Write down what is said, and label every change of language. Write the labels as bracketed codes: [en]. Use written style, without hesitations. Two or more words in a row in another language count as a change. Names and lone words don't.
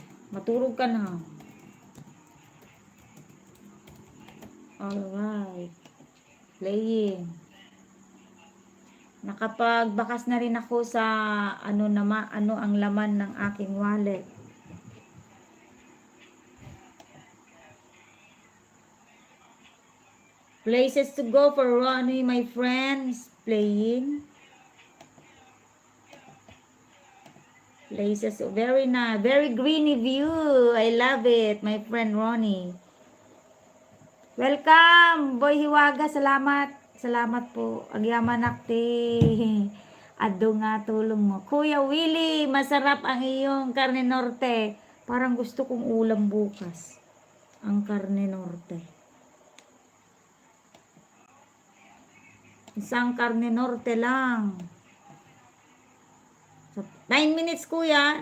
[tl] Matulog ka na. Alright. [en] Playing. [tl] Nakapagbakas na rin ako sa ano ang laman ng aking wallet. [en] Places to go for Ronnie, my friends. Playing. Places, very nice. Very greeny view. I love it, my friend Ronnie. [tl] Welcome, Boy Hiwaga. Salamat. Salamat po. [ilo] Agyaman nakti. Ado nga tulong mo. [tl] Kuya Willie, masarap ang iyong karne norte. Parang gusto kong ulam bukas. Ang karne norte. Isang karne norte lang. So, 9 minutes kuya.